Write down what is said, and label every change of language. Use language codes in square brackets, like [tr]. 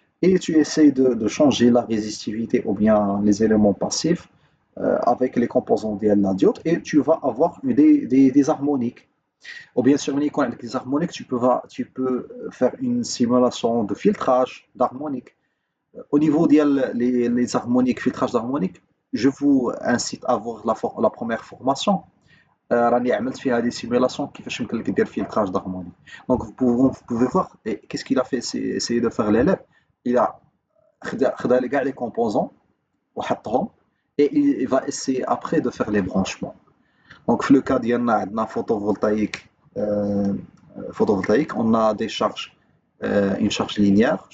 [fr] Et tu essayes de changer la résistivité ou bien les éléments passifs avec les composants de la diode et tu vas avoir des harmoniques. Ou bien sûr, avec les harmoniques, tu peux faire une simulation de filtrage d'harmoniques. Au niveau les harmoniques, filtrage d'harmoniques, je vous incite à voir la première formation. [ar] راني عملت فيها [fr] des simulations [ar] كيفاش يمكن لك دير filtrage d'harmonique. [fr] Donc vous pouvez voir et qu'est-ce qu'il a fait, c'est essayer de faire l'élève. Il a [ar] خدا لي كاع [fr] les composants وحطهم et il va essayer après de faire les branchements. Donc, في le cas ديالنا [ar] عندنا [fr] photovoltaïque, on a des charges, une charge linéaire.